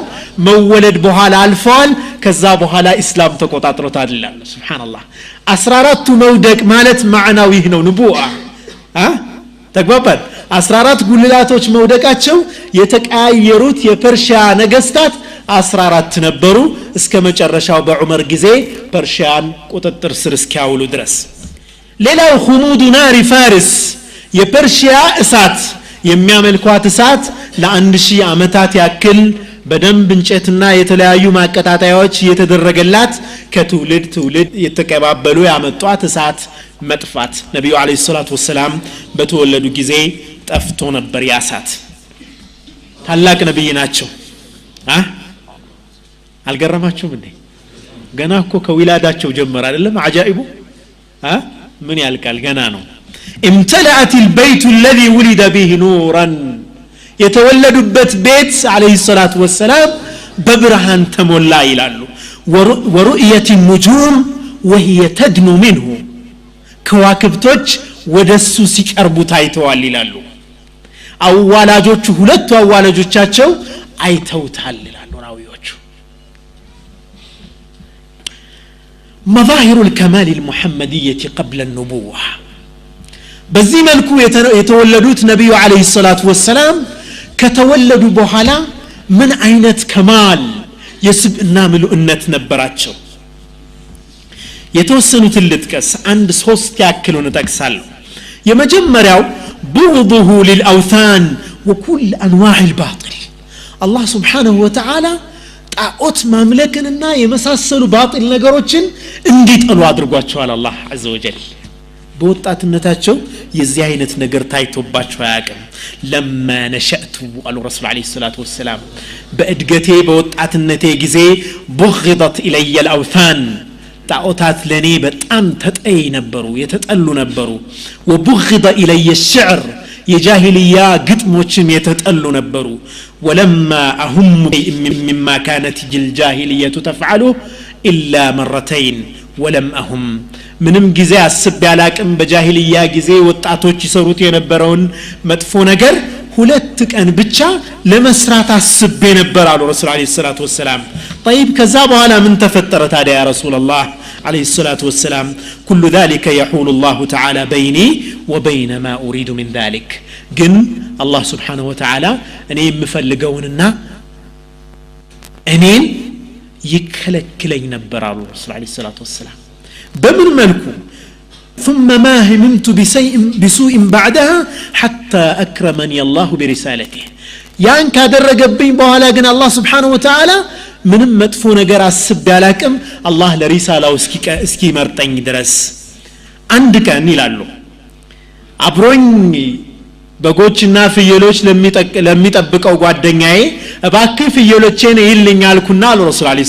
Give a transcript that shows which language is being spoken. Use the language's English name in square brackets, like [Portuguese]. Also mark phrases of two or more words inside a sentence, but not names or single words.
[Amharic] መወለድ በኋላ አልፈዋል ከዛ በኋላ እስላም ተቆጣጥሮታል ይላል ሱብሃንአላህ 14ቱ መውደቅ ማለት ማዕናው ይህ ነው ንቡአ ተግባባን 14 ጉልላቶች መውደቃቸው የተቀያየሩት የፐርሺያ ነገስታት 14 ነበሩ እስከ መጨረሻው በዑመር ጊዜ ፐርሺያን ቁጥጥር ስር እስኪያውሉ ድረስ ሌላው [Arabic] خمود نار فارس [Amharic] የፐርሺያ እሳት የሚያመልኳት እሳት ለ1000 አመታት ያክል በደንብ እንጨትና የተለያዩ ማቀጣጣያዎች የተደረገላት ከትውልድ ትውልድ የተቀባበሉ ያመጧት እሳት መጥፋት ነብዩ [Arabic] عليه الصلاة والسلام [Amharic] በተወለዱ ጊዜ ጠፍቶ ነበር ያሳት ታላቅ ነብይ ናቸው አልገረማችሁም እንዴ ገና እኮ ከዊላዳቸው ጀመረ አይደለም አጃኢቡ ምን ያልቃል ገና ነው [Arabic] امتلأت البيت الذي ولد به نورا [Amharic] የተወለዱበት ቤት [Arabic] عليه الصلاة والسلام [Amharic] በብርሃን ተሞላ ይላሉ [Arabic] ورؤية النجوم وهي تدنو منه [Amharic] ከዋክብቶች ወደሱ ሲቀርቡ ታይተዋል ይላሉ አዋላጆቹ ሁለቱ አዋላጆቻቸው አይተውታል ይላሉ ራዊዎቹ [Arabic] مظاهر الكمال المحمدية قبل النبوة [Amharic] በዚህ መልኩ የተወለዱት ነብዩ [Arabic] عليه الصلاة والسلام [Amharic] ከተወለዱ በኋላ ምን አይነት ከማል የስብዕና ምሉእነት ነበራቸው የተወሰኑትን ልጥቀስ አንድ ሶስት ያክሉን ተጠቅሳለሁ የመጀመሪያው [Arabic] بغضه للأوثان وكل أنواع الباطل الله سبحانه وتعالى [Amharic] ጣዖት ማምለክንና የመሳሰሉ ባጢል ነገሮችን እንዲጠሉ አድርጓቸዋል አላህ [Arabic] عز وجل [Amharic] በወጣትነታቸው የዚህ አይነት ነገር ታይቶባቸው አያውቅም [Arabic] لما نشأت [Amharic] አሉ ረሱል [Arabic] عليه الصلاة والسلام [Amharic] በእድገቴ በወጣትነቴ ጊዜ [Arabic] بغضت إلي الأوثان [Amharic] ጣዖታት ለኔ በጣም ተጠይ ነበሩ የተጠሉ ነበሩ [Arabic] وبغض إلي الشعر [Amharic] የጃሂልያ ግጥሞችም የተጠሉ ነበሩ [Arabic] ولما أهم مما كانت الجاهلية تفعله إلا مرتين ولم أهم [Amharic] ምንም ጊዜ አስብ ያላቅም በጃሂልያ ጊዜ ወጣቶች ይሰሩት የነበረውን መጥፎ ነገር ሁለት ቀን ብቻ ለመስራት አስቤ ነበር አሉ ረሱል [Arabic] عليه الصلاة والسلام [Amharic] طيب ከዛ በኋላ ምን ተፈጠረ ታዲያ [Arabic] يا رسول الله عليه الصلاة والسلام كل ذلك يحول الله تعالى بيني وبين ما أريد من ذلك [Amharic] ግን አላህ [Arabic] سبحانه وتعالى [Amharic] እኔ የምፈልገውንና እኔን ይከለክለኝ ነበር አሉ ረሱል [Arabic] عليه الصلاة والسلام [Amharic] በምን መልኩ [Arabic] ثم ما هممت بسوء بعدها حتى أكرمني الله برسالته [Amharic] ያን ካደረገብኝ በኋላ ግን አላህ [Arabic] سبحانه وتعالى [Amharic] ምንም መጥፎ ነገር አስብ ያላቅም አላህ ለሪሳላው እስኪ መርጠኝ ድረስ አንድ ቀን ይላሉ አብሮኝ በጎችና ፍየሎች ለሚጠብቀው ጓደኛዬ እባክህ ፍየሎቼን ይልኛልኩና አሉ ረሱል አለይሂ